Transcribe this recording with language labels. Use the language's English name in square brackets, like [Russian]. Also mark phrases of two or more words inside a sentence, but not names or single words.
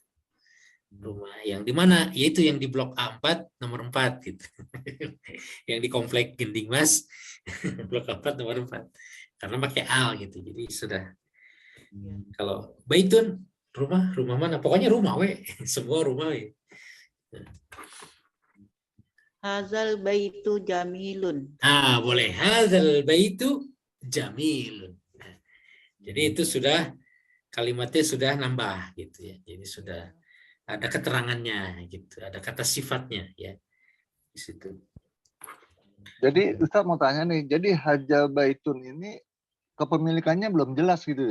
[Indonesian] Rumah yang di mana? Yaitu yang di blok A4 nomor 4 gitu. Yang di komplek Gending Mas blok A4 nomor 4. Karena pakai al gitu. Jadi sudah. Kalau baitun rumah mana? Pokoknya rumah we. Semua rumah we. [Arabic] هذا البيت جميل. [Indonesian] Ah, boleh. [Arabic] هذا البيت جميل. [Indonesian] Nah, jadi itu sudah kalimatnya sudah nambah gitu ya. Jadi sudah ada keterangannya gitu, ada kata sifatnya ya di situ. Jadi Ustaz mau tanya nih, jadi [Arabic] هذا بيت [Indonesian] ini kepemilikannya belum jelas gitu ya?